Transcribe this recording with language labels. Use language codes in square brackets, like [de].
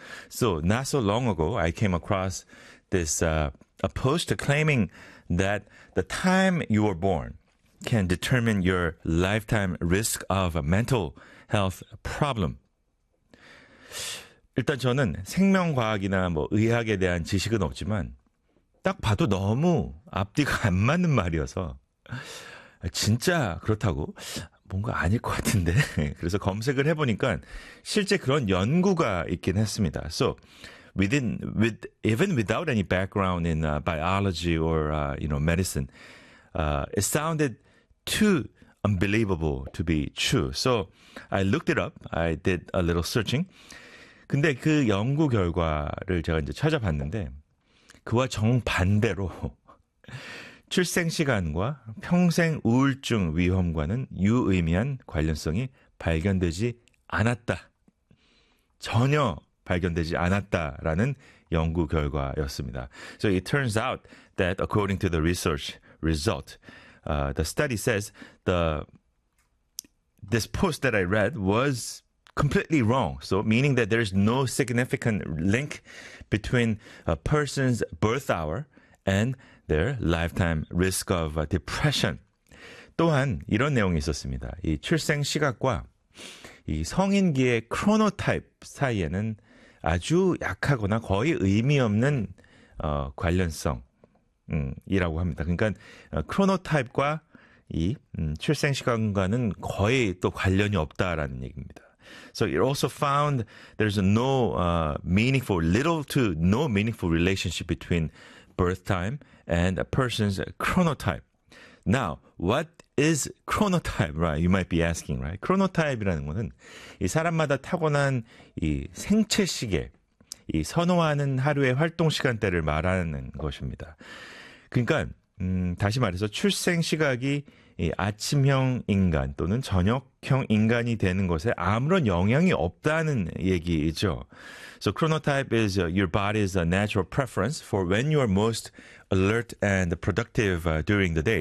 [en] So, not so long ago, I came across this a post claiming that the time you were born can determine your lifetime risk of a mental health problem. [ko] 일단 저는 생명과학이나 뭐 의학에 대한 지식은 없지만 딱 봐도 너무 앞뒤가 안 맞는 말이어서 진짜 그렇다고 뭔가 아닐 것 같은데 그래서 검색을 해보니까 실제 그런 연구가 있긴 했습니다. [en] So, even without any background in biology or you know medicine, it sounded too unbelievable to be true. So I looked it up. I did a little searching. [ko] 근데 그 연구 결과를 제가 이제 찾아봤는데 그와 정반대로 출생 시간과 평생 우울증 위험과는 유의미한 관련성이 발견되지 않았다. 전혀. 발견되지 않았다라는 연구 결과였습니다. [en] So it turns out that according to the research result, the study says this post that I read was completely wrong. So meaning that there's no significant link between a person's birth hour and their lifetime risk of depression. [ko] 또한 이런 내용이 있었습니다. 이 출생 시각과 이 성인기의 크로노타입 사이에는 아주 약하거나 거의 의미 없는 관련성이라고 합니다. 그러니까 크로노타입과 이 출생 시간과는 거의 또 관련이 없다라는 얘기입니다. [en] So it also found there's no little to no meaningful relationship between birth time and a person's chronotype. Now, what is chronotype, right? You might be asking, right? [ko] Chronotype이라는 거는 이 사람마다 타고난 이 생체 시계, 이 선호하는 하루의 활동 시간대를 말하는 것입니다. 그러니까 다시 말해서 출생 시각이 이 아침형 인간 또는 저녁형 인간이 되는 것에 아무런 영향이 없다는 얘기죠. [en] So chronotype is your body's natural preference for when you are most alert and productive during the day.